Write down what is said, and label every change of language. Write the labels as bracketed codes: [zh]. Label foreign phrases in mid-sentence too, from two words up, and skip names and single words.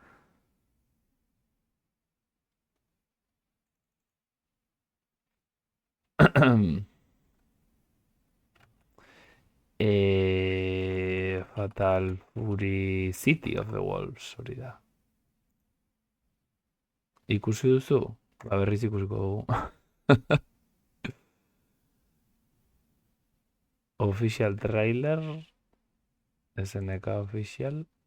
[eu] Fatal Fury City of the Wolves, hori da. Ikusi duzu? Ba, berriz ikusiko dugu. [en] Official trailer. SNK official.